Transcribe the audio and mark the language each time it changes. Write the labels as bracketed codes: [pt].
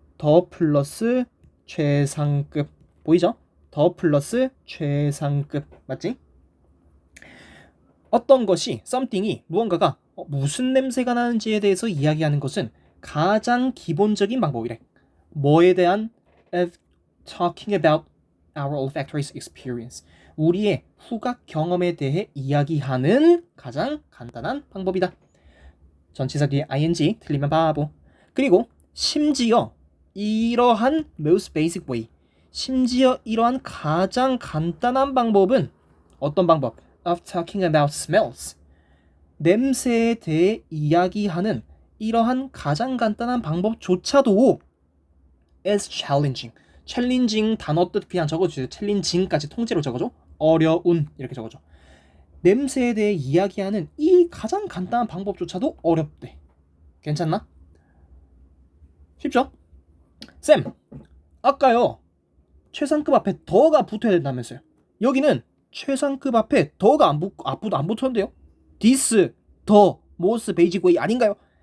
[ko] 더 플러스 최상급 보이죠? 더 플러스 최상급 맞지? 어떤 것이 something이 무언가가 무슨 냄새가 나는지에 대해서 이야기하는 것은 가장 기본적인 방법이래. 뭐에 대한 [en] talking about our olfactory experience. [ko] 우리의 후각 경험에 대해 이야기하는 가장 간단한 방법이다. 전치사 뒤에 ing 틀리면 바보. 그리고 심지어 이러한 [en] most basic way, [ko] 심지어 이러한 가장 간단한 방법은 어떤 방법? [en] of talking about smells. [ko] 냄새에 대해 이야기하는 이러한 가장 간단한 방법조차도 [en] is challenging. [ko] 챌린징 단어 뜻 그냥 적어주세요. 챌린징까지 통째로 적어줘. 어려운 이렇게 적어줘. 냄새에 대해 이야기하는 이 가장 간단한 방법조차도 어렵대. 괜찮나? 쉽죠? 쌤, 아까요 최상급 앞에 더가 붙어야 된다면서요. 여기는 최상급 앞에 더가 안 붙었는데요. [en] this, the, most basic way [ko] 아닌가요?